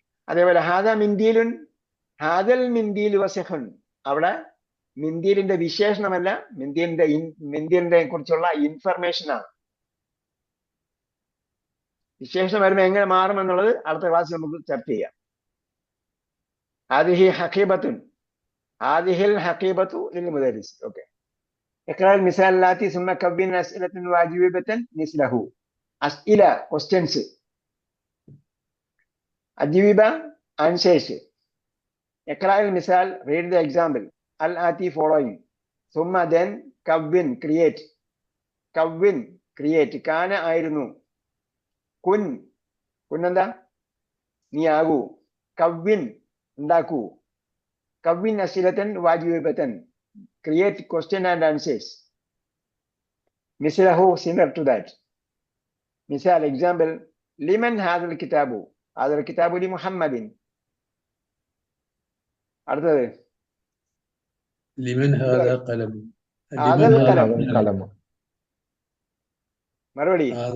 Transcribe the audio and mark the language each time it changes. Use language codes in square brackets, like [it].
[ml] അതേപോലെ [ar] ഹാദ മിന്ദീലുൻ, ഹാദൽ മിന്ദീൽ വസഖുൻ, [ml] അവിടെ മിന്ദീലിന്റെ വിശേഷണമല്ല, മിന്ദീലിന്റെ കുറിച്ചുള്ള ഇൻഫർമേഷൻ ആണ്. വിശേഷണം വരുമ്പോൾ എങ്ങനെ മാറും എന്നുള്ളത് അടുത്ത ക്ലാസ്സിൽ നമുക്ക് ചർച്ച ചെയ്യാം. [ar] ഹാദിഹി ഹഖീബത്തുൻ, ഹാദിഹിൽ ഹഖീബത്തു ലിൽ മുദരിസ്. [ml] Okay. [ar] اقرأ المثال الآتي ثم كون أسئلة وأجوبة مثله. أسئلة [en] questions, [ar] أجوبة [en] answers. [ar] اقرأ المثال [en] read the example [ar] الآتي [en] following. [ar] ثم [en] then [ar] كون [en] create. [ml] كون [en] create. [ml] كان ആയിരുന്നു. കുൻ എന്താ? നീ ആകൂ. കവ്വിൻ ഉണ്ടാക്കൂ. [ar] കവ്വിൻ അസിലത്തൻ വാജിബത്തൻ [en] create question and answers. [ar] മിസ്ലഹു [en] similar to that. [ar] മിസാൽ [en] example [ar] ലിമൻ ഹാദൽ കിതാബു, ഹാദൽ കിതാബു ലി മുഹമ്മദിൻ. [ml] അടുത്തത് [ar] ലിമൻ ഹാദാ ഖലം, ഹാദൽ ഖലം. കലമ. [ml] മറുപടി